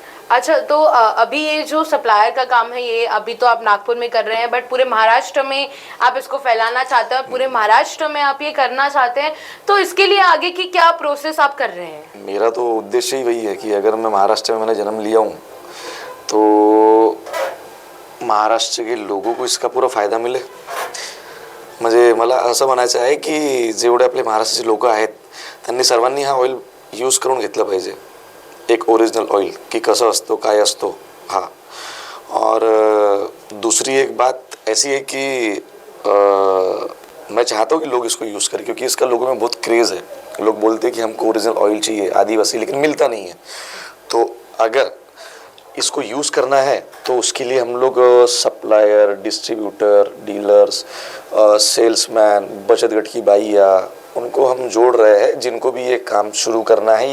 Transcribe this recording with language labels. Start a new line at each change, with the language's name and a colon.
Hindi: अच्छा, तो अभी ये जो सप्लायर का काम है, ये अभी तो आप नागपुर में कर रहे हैं, बट पूरे महाराष्ट्र में आप इसको फैलाना चाहते हैं, पूरे महाराष्ट्र में आप ये करना चाहते हैं, तो इसके लिए आगे की क्या प्रोसेस आप कर रहे हैं? मेरा तो उद्देश्य ही वही है कि अगर मैं महाराष्ट्र में मैंने जन्म लिया हूँ तो महाराष्ट्र के लोगों को इसका पूरा फायदा मिले।
Marathi: मला असं म्हणायचं आहे की जेवढे आपले महाराष्ट्राचे लोक आहेत त्यांनी सर्वांनी हा ऑइल यूज करून घेतला पाहिजे, एक ओरिजिनल ऑइल की कसं असतो काय असतो हा।
Hindi: और दूसरी एक बात ऐसी है कि मैं चाहता हूँ कि लोग इसको यूज़ करें, क्योंकि इसका लोगों में बहुत क्रेज़ है। लोग बोलते हैं कि हमको ओरिजिनल ऑयल चाहिए आदिवासी, लेकिन मिलता नहीं है। तो अगर इसको यूज़ करना है तो उसके लिए हम लोग सप्लायर, डिस्ट्रीब्यूटर, डीलर्स, सेल्समैन, बचत गट की बाइया, उनको हम जोड़ रहे हैं, जिनको भी ये काम शुरू करना है।